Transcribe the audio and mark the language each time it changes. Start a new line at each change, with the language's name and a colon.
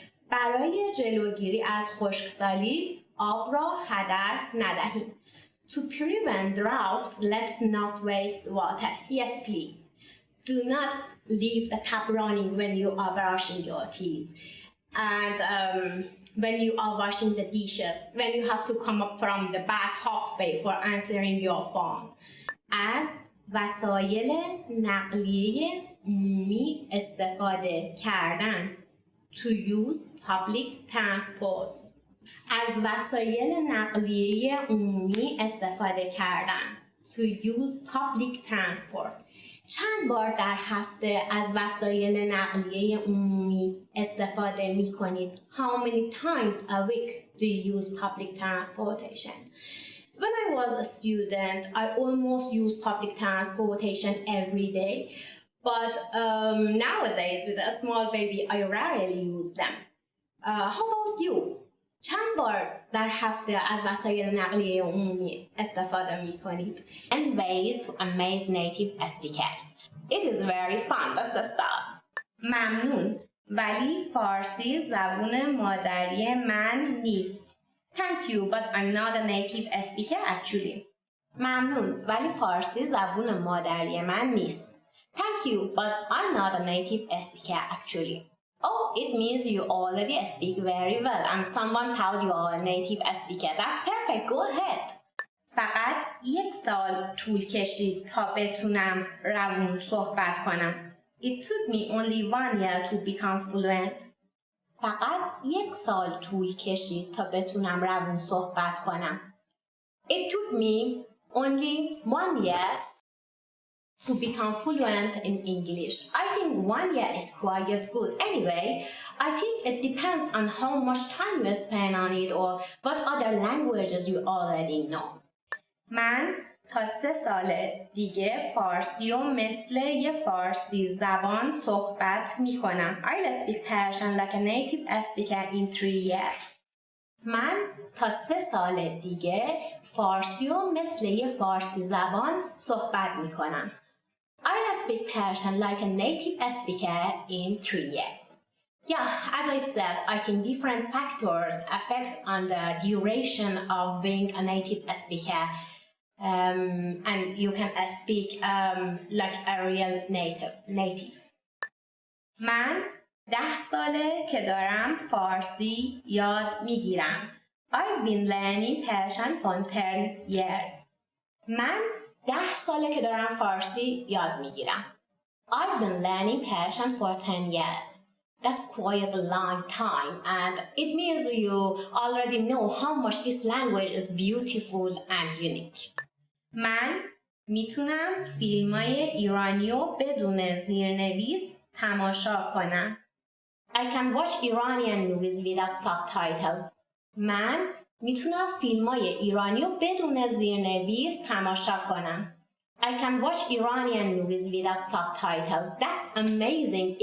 Persian: برای جلوگیری از خشکسالی آب را هدر ندهیم.
English: To prevent droughts, let's not waste water. Yes, please. Do not leave the tap running when you are brushing your teeth. And when you are washing the dishes, when you have to come up from the bath halfway for answering your phone.
Persian: از وسایل نقلیه عمومی استفاده کردن.
English: To use public transport.
Persian: از وسایل نقلیه عمومی استفاده کردن.
English: to use public transport.
Persian: چند بار در هفته از وسایل نقلیه عمومی استفاده می کنید؟
English: How many times a week do you use public transportation? When I was a student, I almost used public transportation every day. But nowadays, with a small baby, I rarely use them. How about you?
Persian: چند بار در هفته از وسایل نقلیه عمومی استفاده می کنید؟
English: And ways to amaze native speakers. It is very fun. That's the start.
Persian: ممنون. ولی فارسی زبون مادری من نیست.
English: Thank you, but I'm not a native speaker actually.
Persian: ممنون. ولی فارسی زبون مادری من نیست.
English: Thank you, but I'm not a native speaker actually. Oh, it means you already speak very well and someone told you are a native speaker. That's perfect. Go ahead.
Persian: فقط 1 سال طول کشید تا بتونم روون صحبت کنم.
English: It took me only 1 year to become fluent.
Persian: فقط 1 سال طول کشید تا بتونم روون صحبت کنم.
English: It took me only 1 year to become fluent in English. I think 1 year is quite good. Anyway, I think it depends on how much time you spend on it or what other languages you already know.
Persian: من تا 3 سال دیگه فارسی و مثل یه فارسی زبان صحبت می کنم.
English: I'll speak Persian like a native speaker in 3 years.
Persian: من تا 3 سال دیگه فارسی و مثل یه فارسی زبان صحبت می کنم.
English: I'll speak Persian like a native speaker in 3 years. Yeah, as I said, I think different factors affect on the duration of being a native speaker. And you can speak like a real native.
Persian: من 10 ساله که دارم فارسی یاد میگیرم.
English: I've been learning Persian for 10 years.
Persian: من 10 ساله که دارم فارسی یاد میگیرم.
English: I've been learning Persian for 10 years. That's quite a long time and it means you already know how much this language is beautiful and unique.
Persian: من میتونم فیلمای ایرانیو بدون زیرنویس تماشا کنم.
English: I can watch Iranian movies without subtitles.
Persian: من میتونم فیلمای ایرانیو بدون زیرنویس تماشا کنم.
English: I can watch Iranian movies without subtitles. That's amazing.